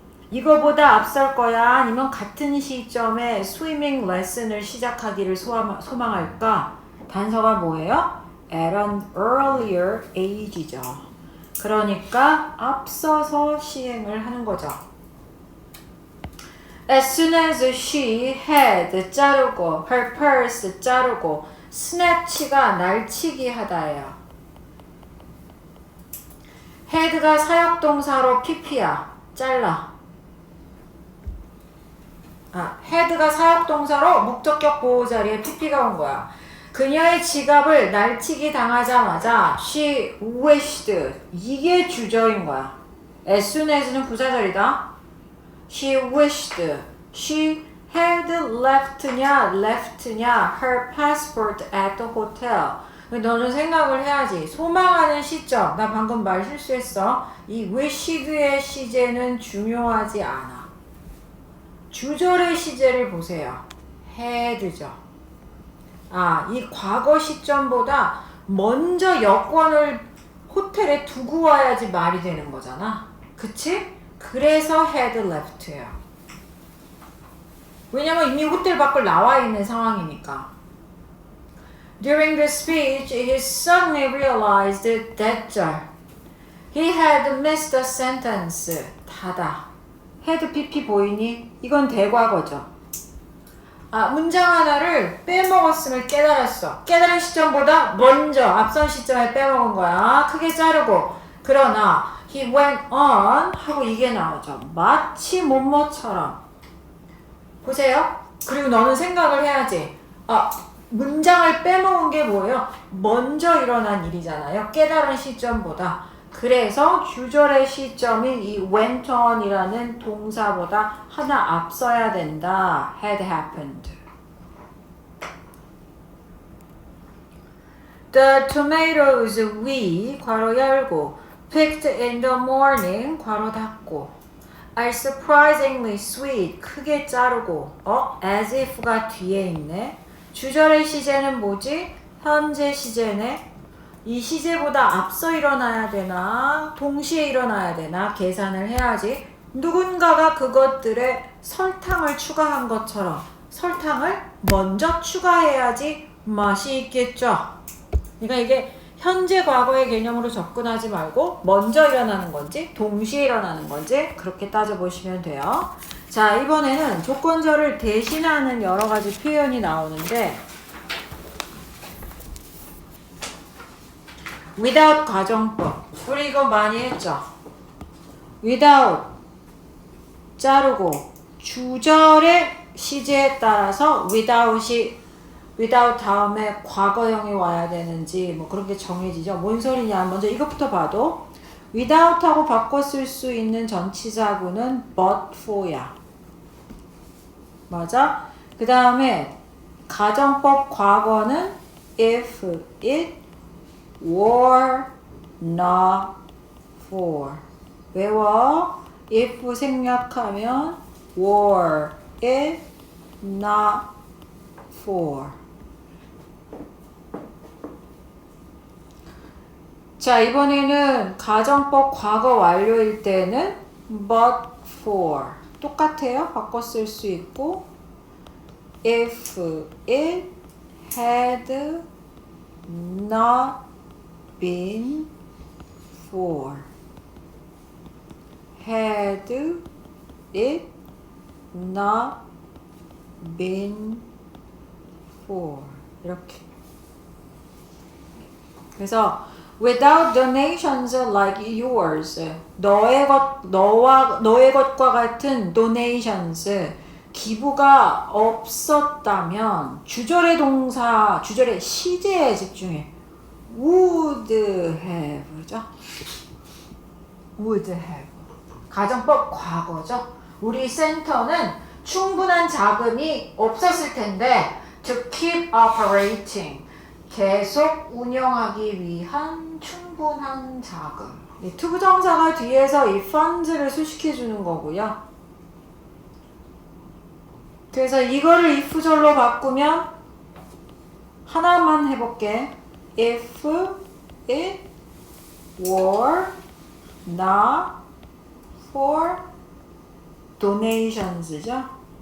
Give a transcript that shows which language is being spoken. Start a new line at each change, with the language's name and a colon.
Korean: 이거보다 앞설 거야? 아니면 같은 시점에 스위밍 레슨을 시작하기를 소망할까? 단서가 뭐예요?
English: At an earlier age죠.
Korean: 그러니까 앞서서 시행을 하는 거죠.
English: As soon as she had
Korean: 자르고
English: her purse 자르고 snatch가
Korean: 날치기 하다예요. had가 사역동사로 pp야. 잘라. had가 사역동사로 목적격 보호 자리에 pp가 온 거야. 그녀의 지갑을 날치기 당하자마자
English: she wished
Korean: 이게 주절인 거야.
English: as soon as는
Korean: 부사절이다.
English: she wished she had left냐 her passport at the hotel.
Korean: 너는 생각을 해야지. 소망하는 시점. 나 방금 말 실수했어. 이 wished의 시제는 중요하지 않아. 주절의 시제를 보세요. had죠. 이 과거 시점보다 먼저 여권을 호텔에 두고 와야지 말이 되는 거잖아. 그치? 그래서 had left예요. 왜냐면 이미 호텔 밖을 나와 있는 상황이니까.
English: During the speech, he suddenly realized that He had missed a sentence.
Korean: 닫아. had pp 보이니? 이건 대과거죠. 아, 문장 하나를 빼먹었음을 깨달았어. 깨달은 시점보다 먼저 앞선 시점에 빼먹은 거야. 크게 자르고. 그러나
English: he went on
Korean: 하고 이게 나오죠. 마치 뭐뭐처럼. 보세요. 그리고 너는 생각을 해야지. 아, 문장을 빼먹은 게 뭐예요? 먼저 일어난 일이잖아요. 깨달은 시점보다. 그래서 주절의 시점이 이 went on이라는 동사보다 하나 앞서야 된다.
English: had happened. The tomatoes we
Korean: 괄호 열고
English: picked in the morning
Korean: 괄호 닫고
English: are surprisingly sweet
Korean: 크게 자르고
English: as if가 뒤에 있네.
Korean: 주절의 시제는 뭐지? 현재 시제네. 이 시제보다 앞서 일어나야 되나 동시에 일어나야 되나 계산을 해야지. 누군가가 그것들에 설탕을 추가한 것처럼 설탕을 먼저 추가해야지 맛이 있겠죠. 그러니까 이게 현재 과거의 개념으로 접근하지 말고 먼저 일어나는 건지 동시에 일어나는 건지 그렇게 따져보시면 돼요. 자, 이번에는 조건절을 대신하는 여러 가지 표현이 나오는데 without 가정법. 우리 이거 많이 했죠. without 자르고 주절의 시제에 따라서 without 다음에 과거형이 와야 되는지 뭐 그런 게 정해지죠. 뭔 소리냐. 먼저 이것부터 봐도 without하고 바꿔 쓸 수 있는 전치사구는 but for야. 맞아? 그 다음에 가정법 과거는
English: if it were not for.
Korean: 외워.
English: if
Korean: 생략하면
English: were it not for.
Korean: 자, 이번에는 가정법 과거 완료일 때는 but for. 똑같아요. 바꿔 쓸 수 있고
English: if it had not been for. had it not been for. 이렇게.
Korean: 그래서
English: without donations like yours.
Korean: 너의 것과 같은 donations. 기부가 없었다면 주절의 동사, 주절의 시제에 집중해.
English: would have죠. would have.
Korean: 가정법 과거죠. 우리 센터는 충분한 자금이 없었을 텐데
English: to keep operating.
Korean: 계속 운영하기 위한 충분한 자금. 이 투부정사가 뒤에서 이 funds를 수식해주는 거고요. 그래서 이거를 if절로 바꾸면 하나만 해볼게.
English: If it were not for donations죠.